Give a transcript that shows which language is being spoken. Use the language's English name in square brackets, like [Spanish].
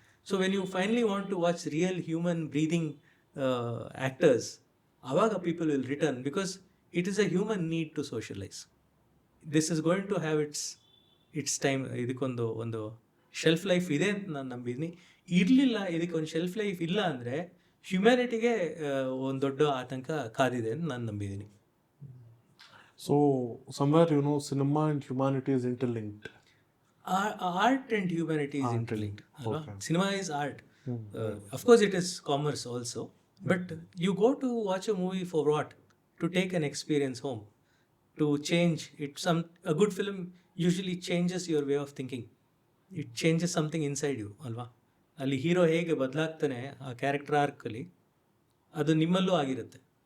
[English] so when you finally want to watch real human breathing actors, [Kannada] ಆವಾಗ [English] People will return because it is a human need to socialise. This is going to have its time. [Kannada] ಇದಕ್ಕೊಂದು shelf life ಇದೆ ಅಂತ ನಾನು ನಂಬಿದ್ದೀನಿ. ಇರಲಿಲ್ಲ, ಇದಕ್ಕೊಂದು shelf life ಇಲ್ಲ ಅಂದರೆ ಹ್ಯುಮ್ಯಾನಿಟಿಗೆ ಒಂದು ದೊಡ್ಡ ಆತಂಕ ಕಾದಿದೆ ಅಂತ ನಾನು ನಂಬಿದ್ದೀನಿ. [English] So somewhere cinema and humanity is interlinked. Art and humanity is interlinked. Okay. Cinema is art. Of course it is commerce also, but you go to watch a movie for what? To take an experience home, to change it. A good film usually changes your way of thinking. It changes something inside you, alva. [Kannada] ಅಲ್ಲಿ hero ಹೇಗೆ ಬದಲಾಗ್ತಾನೆ ಆ character ಆರ್ಕಲ್ಲಿ, ಅದು ನಿಮ್ಮಲ್ಲೂ ಆಗಿರುತ್ತೆ.